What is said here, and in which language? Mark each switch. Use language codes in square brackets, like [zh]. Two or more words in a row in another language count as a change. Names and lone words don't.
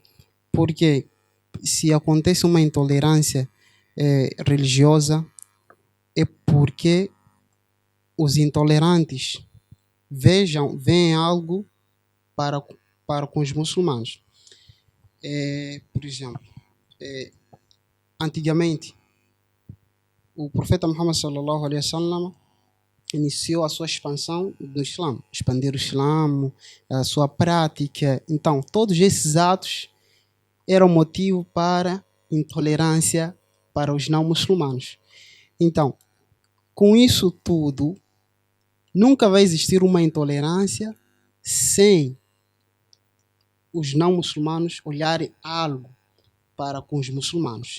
[pt] Porque se acontece uma intolerância religiosa, é porque os intolerantes veem algo para, para com os muçulmanos. Por exemplo, antigamente, o profeta Muhammad [ar] صلى الله عليه وسلم [pt] iniciou a sua expansão do Islã, expandir o Islã, a sua prática. Então, todos esses atos eram motivo para intolerância para os não muçulmanos. Então, com isso tudo, nunca vai existir uma intolerância sem os não muçulmanos olharem algo para com os muçulmanos.